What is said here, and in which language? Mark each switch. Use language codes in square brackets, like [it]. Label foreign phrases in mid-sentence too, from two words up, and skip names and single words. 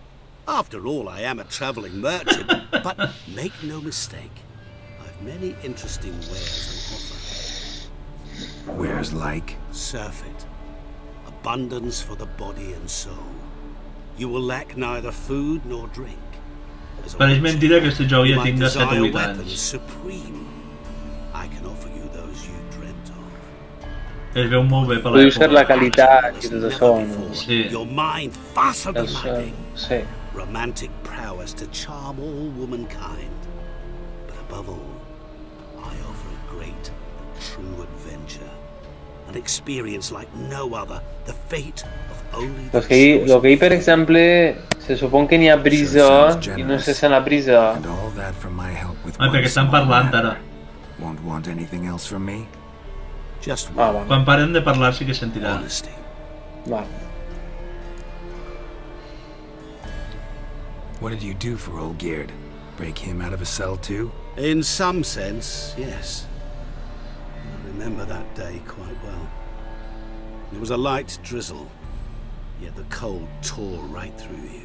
[en] After all, I am a traveling merchant. But make no mistake, I've many interesting wares on offer. Wares like? Surfeit. Abundance for the body and soul. You will lack neither food nor drink. [ca] Però és mentida que este joc ja tinga 7 o 8 anys. [en] Supreme. I can offer you those you dreamt of. [ca] Es veu molt bé per [es] Puede ser la [ca] l'època. [es] calidad y todo eso, ¿no? Sí. [en] Your mind faster than [es] Eso, [en] lightning. [es] sí. [en] Romantic prowess to charm all womankind. But above all, I offer a great and true adventure. An experience like no other. The fate of only the [es] Lo que hay, [ca] per exemple, [es] se supone que [ca] n'hi ha brisa i no se sent la brisa. [en] And all that from my help with [ca] Ah, perquè estan parlant ara. [en] Won't want anything else from me? Just Ah, one. [ca] vale. Quan paren de parlar sí que sentiran. [en] Honesty. [ca] Vale. [en] What did you do for Olgierd? Break him out of a cell too? In some sense, yes. I remember that day quite well. It was a light drizzle, yet the cold tore right through you.